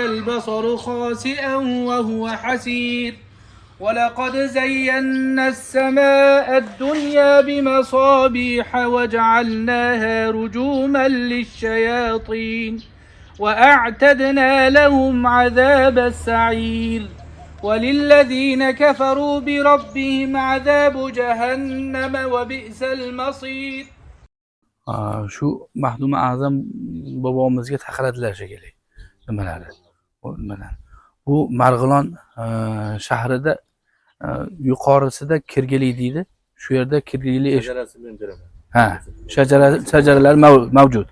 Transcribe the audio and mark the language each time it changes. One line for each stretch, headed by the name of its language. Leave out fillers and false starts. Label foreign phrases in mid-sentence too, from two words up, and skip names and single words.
Arabic: البصر خاسئا وهو حسير ولقد زينا السماء الدنيا بمصابيح وجعلناها رجوما للشياطين وأعتدنا لهم عذاب السعير وللذين كفروا بربهم عذاب جهنم وبئس المصير.
Uzbek: shu mahdum a'zam bobomizga taqiratdilar shekilli nimalari. Bu Marg'ilon shahrida yuqorisida Kirgili deydi. Shu yerda Kirgili shajaralar mavjud.